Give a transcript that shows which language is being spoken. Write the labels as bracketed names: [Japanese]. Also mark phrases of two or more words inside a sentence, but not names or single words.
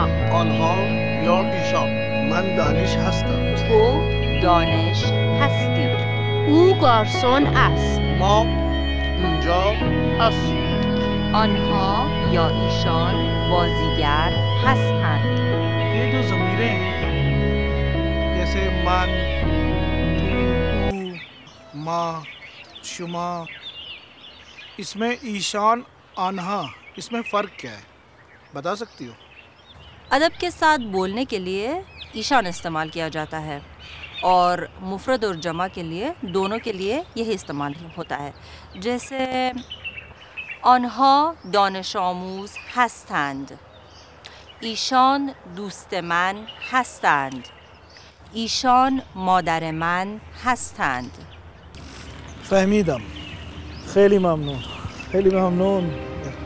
[Persian] آنها یا ایشان. من دانش هستم. تو دانش هستی. او گارسون است. ما اینجا هستیم. آنها یا ایشان بازیگر هستند. [Hindi] ये जो ज़मीरें हैं जैसे [Persian] من، تو، ما، شما, [Hindi] इसमें [Persian] ایشان، آنها, [Hindi] इसमें फ़र्क क्या है बता सकती हो? अदब के साथ बोलने के लिए ईशान इस्तेमाल किया जाता है और मुफरद और जमा के लिए दोनों के लिए यही इस्तेमाल होता है. [Persian] जैसे آنها دانش آموز هستند. ایشان دوست من هستند. ایشان مادر من هستند. فهمیدم. خیلی ممنون. خیلی ممنون.